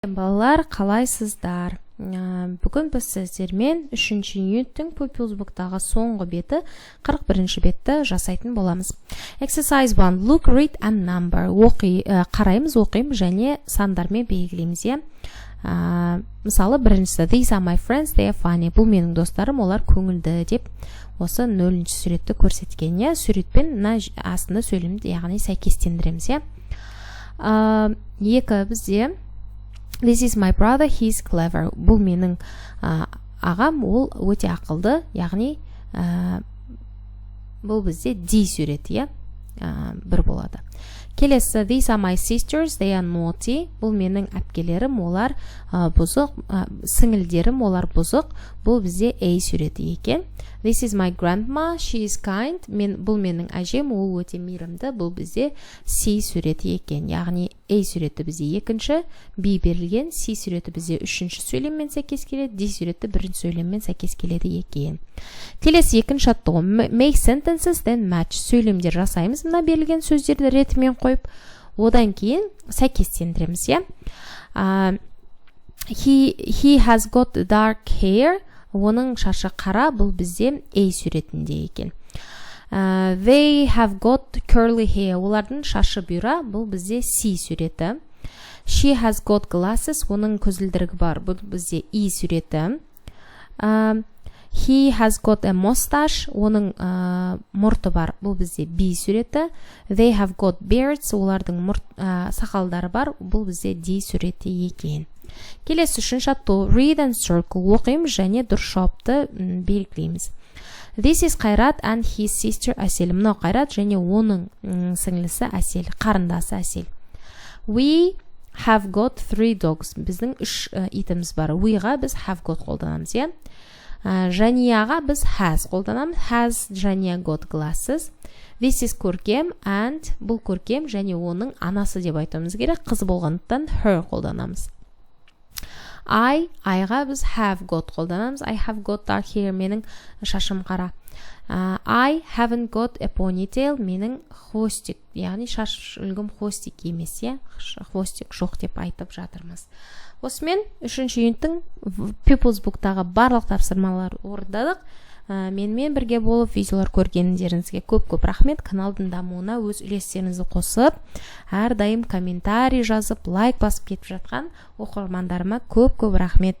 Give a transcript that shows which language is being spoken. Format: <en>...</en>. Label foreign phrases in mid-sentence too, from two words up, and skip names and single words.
<kk>Балалар, қалайсыздар? Бүгін біз сіздермен 3-ші юниттің Pupils Book'тағы соңғы беті 41-ші бетті жасайтын боламыз.</kk> <en>Exercise 1. Look, read and number.</en> <kk>Қараймыз, оқимыз және сандармен белгілейміз. Мысалы, біріншісі</kk> <en>These are my friends, they are funny.</en> <kk>Бұл менің достарым, олар көңілді деп осы 0-ші суретті көрсеткен. Суретпен астында сөйлемді, яғни сәйкестендіреміз. Екі бізде</kk> <en>This is my brother, he's clever.</en> <kk>Бұл менің ағам, ол өте ақылды, яғни бұл бізде D суреті, бір болады. Келесі,</kk> <en>These are my sisters, they are naughty.</en> <kk>Бұл менің әпкелерім, олар бұзық, сіңілдерім, олар бұзық. Бұл бізде A суреті екен.</kk> <en>This is my grandma, she is kind.</en> <kk>Бұл менің әжем, ол өте мейірімді. Бұл бізде C суреті екен. Яғни A суреті бізде екінші, B берілген, C суреті бізде үшінші сөйлеммен сәйкес келеді, D суреті бірінші сөйлеммен сәйкес келеді екен. Келесі екінші аттығы</kk> <en>make sentences then match.</en> <kk>Сөйлемдер жасаймыз, мына берілген сөздерді ретімен қойып, одан кейін сәйкестендіреміз.</kk> <en>He has got dark hair.</en> <kk>Оның шашы қара, бұл бізде A суретінде екен.</kk> <en>They have got curly hair.</en> <kk>Олардың шашы бұйра, бұл бізде C суреті.</kk> <en>She has got glasses.</en> <kk>Оның көзілдірігі бар, бұл бізде E суреті.</kk> <en>He has got a mustache.</en> <kk>Оның мұрты бар, бұл бізде B суреті.</kk> <en>They have got beards.</en> <kk>Олардың сақалдары бар, бұл бізде D суреті екен. Келесі үшінші аттығы</kk> <en>read and circle.</en> <kk>Оқимыз және дұрыс жауапты белгілейміз.</kk> <en>This is Қайрат and his sister Әсел.</en> <kk>Мынау Қайрат және оның сіңлісі Әсел, қарындасы Әсел.</kk> <en>We have got 3 dogs.</en> <kk>Біздің 3 итіміз бар. We-ға біз</kk> <en>have got</en> <kk>қолданамыз. Жанияға біз has қолданамыз.</kk> <en>Has Жания got glasses. This is Көркем and</en> <kk>бұл Көркем және оның анасы деп айтуымыз керек. Қыз болғандықтан her қолданамыз. I-ға біз</kk> <en>have got</en> <kk>қолданамыз.</kk> <en>I have got dark hair.</en> <kk>Менің шашым қара.</kk> <en>I haven't got a ponytail.</en> <kk>Менің хвостик, яғни шаш үлгім хвостик емес, хвостик жоқ деп айтып жатырмыз. Осымен 3-ші юниттің Pupils Book'тағы барлық тапсырмалар орындадық. Менімен бірге болып видеолар көргендеріңізге көп рахмет. Каналдың дамуына өз үлестеріңізді қосып, әрдайым комментарий жазып, лайк басып кетіп жатқан оқырмандарыма көп рахмет.</kk>